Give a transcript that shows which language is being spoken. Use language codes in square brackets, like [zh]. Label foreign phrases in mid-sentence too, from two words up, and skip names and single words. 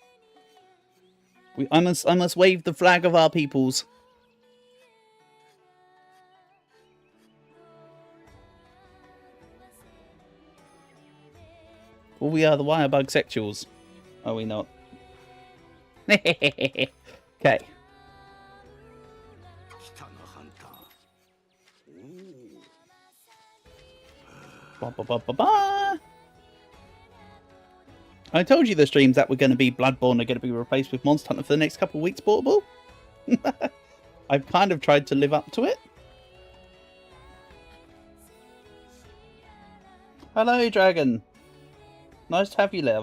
[en] I must wave the flag of our peoples. Well, we are the Wirebug sexuals. Are we not? Okay. Ba, ba, ba, ba, ba. I told you the streams that were going to be Bloodborne are going to be replaced with Monster Hunter for the next couple of weeks, Portable. I've kind of tried to live up to it. Hello, Dragon. Nice to have you, Lev.